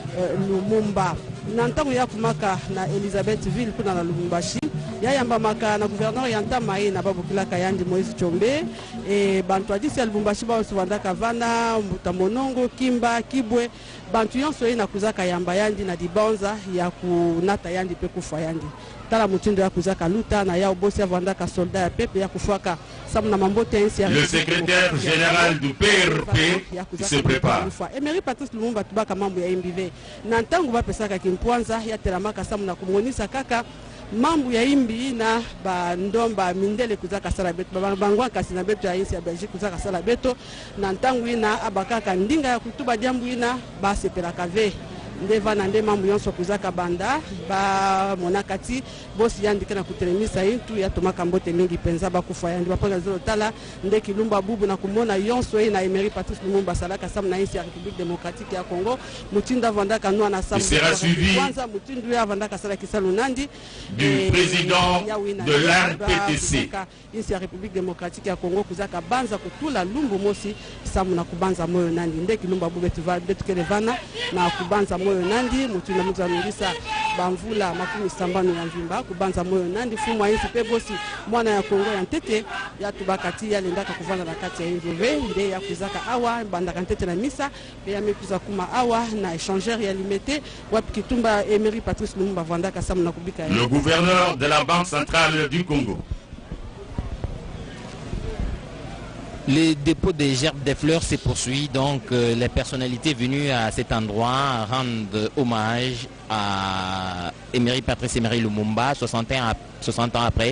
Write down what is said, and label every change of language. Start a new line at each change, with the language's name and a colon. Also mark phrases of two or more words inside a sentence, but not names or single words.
Kituba (Democratic Republic of Congo): Lumumba na ntango ya kumaka na Elizabeth ville kuna na Lubumbashi ya yamba maka na gouverneur yantama na babukila kayandi Moïse Chombe e bantu adisi ya Lubumbashi ba oswandaka vana mutamonongo kimba kibwe bantu yonso ina kuzaka yamba yandi na dibanza ya kunata yandi pe kufa yandi tala mutindo ya kuzaka luta na ya obosi avandaka soldat ya pepe ya kufaka samna mambote ainsi ya
French: le secrétaire général du PRP se prépare.
Kituba (Democratic Republic of Congo): Emery Patrice Lumumba tubaka mambo ya imbive na ntango bapesaka kimpwanza ya telamaka samna kumonisa kaka mambo ya imbi na bandomba mindele kuzaka sala beto bangwa kasi na beto ya insi ya Belgique kuzaka sala beto na ntango ina abakaka ndinga ya kutuba jambu ina basepela kave ndeva na nde mambo yonso kuzaka banda ba monakati bosi yandika na kutelemisa intu ya tomaka mbote mingi penza bakufa yandi bapona zolo tala nde Kilumba bubu na kumona yonso na Emery Patrice Lumumba salaka sam na insi ya République démocratique ya Congo mutinda vandaka noa na sam kwanza mutindu ya vandaka sala kisalu nandi
French: du président de l'RPTC
Kituba (Democratic Republic of Congo): insi ya République démocratique ya Congo kuzaka banza kutula lumbu mosi samu na kubanza moyo nandi nde Kilumba bubu betu kelevana na kubanza moyo nandi mutu na mutu anurisa bamvula makumi sambano ya mvimba kubanza moyo nandi fumu ainsi pe bosi mwana ya Kongo ya ntete ya tubakati ya lendaka kuvanda na kati ya Injove nde ya kuzaka awa bandaka ntete na misa pe ya mekuza kuma awa na échangeur ya limité wapi kitumba Emery Patrice Lumumba vandaka samu na kubika
French: le gouverneur de la Banque centrale du Congo. Le dépôt des gerbes des fleurs se poursuit, donc les personnalités venues à cet endroit rendent hommage à Emery Patrice Emery Lumumba, 60 ans après.